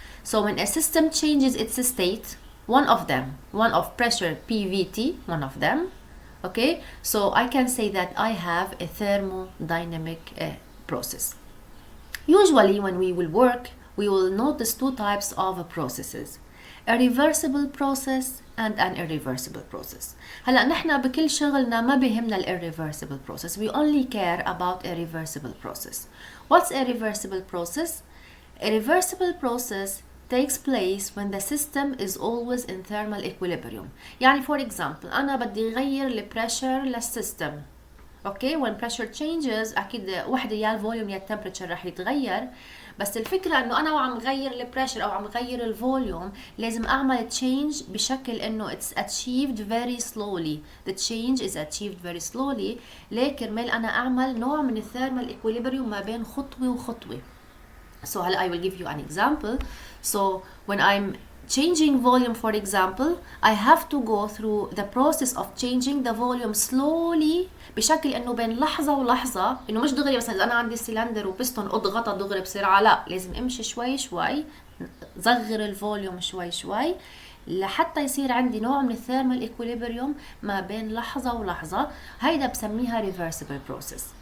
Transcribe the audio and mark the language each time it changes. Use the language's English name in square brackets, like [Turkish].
[English] So when a system changes its state, one of pressure, PVT, one of them, okay, so I can say that I have a thermodynamic process. Usually when we will work, we will notice two types of processes: a reversible process and an irreversible process. [Arabic] هلا نحن بكل شغلنا ما بيهمنا irreversible process. [English] We only care about a reversible process. What's a reversible process? A reversible process takes place when the system is always in thermal equilibrium. [Arabic] يعني [English] for example [Arabic] أنا بدي غير البريشر للسيستم. Okay, [English] when pressure changes [Arabic] أكيد وحدة يا الفوليوم يا التمبريتشر رح يتغير، بس الفكرة إنه أنا وعم غير البريشر أو عم غير الفوليوم لازم أعمل change بشكل إنه [English] it's achieved very slowly. The change is achieved very slowly. [Arabic] ليه كرمال أنا أعمل نوع من الثيرمال equilibrium ما بين خطوة وخطوة. [English] So I will give you an example. So when I'm changing volume, for example, I have to go through the process of changing the volume slowly [Arabic] بشكل انه بين لحظة ولحظة، انه مش دغري مثلا اذا انا عندي سيلندر وبستون اضغطها دغري بسرعة، لا، لازم امشي شوي شوي، صغر الفوليوم شوي شوي لحتى يصير عندي نوع من الثيرمال equilibrium ما بين لحظة ولحظة. هيدا بسميها reversible process.